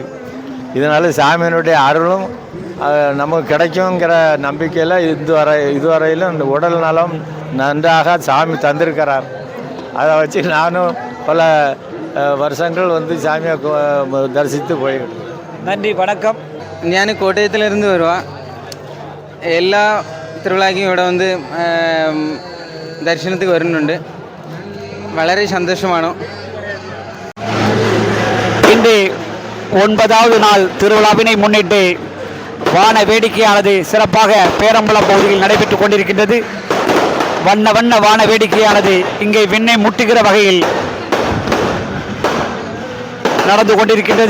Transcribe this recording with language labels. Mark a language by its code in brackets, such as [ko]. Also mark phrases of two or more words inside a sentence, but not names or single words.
[ta] இதனால் சாமியினுடைய அருளும் நமக்கு கிடைக்குங்கிற நம்பிக்கையில் இதுவரையிலும் இந்த உடல் நலம் நன்றாக சாமி தந்திருக்கிறார். அதை வச்சு நானும் பல வருஷங்கள் வந்து சாமியை தரிசித்து போய்கிட்டு. நன்றி, வணக்கம். [ml] ഞാൻ കോട്ടയത്തിലിരുന്ന് വരുവാ. എല്ലാ തിരുവിളാക്കും ഇവിടെ വന്ന് ദർശനത്തിൽ വരുന്നുണ്ട്. വളരെ സന്തോഷമാണ്. [ta] இன்று 9வது நாள் திருவிழாவினை முன்னிட்டு வான வேடிக்கையானது சிறப்பாக பேரம்பலம் பகுதியில் நடைபெற்றுக் கொண்டிருக்கின்றது. வண்ண வண்ண வான வேடிக்கையானது இங்கே விண்ணை முட்டுகிற வகையில் நடந்து கொண்டிருக்கின்றது.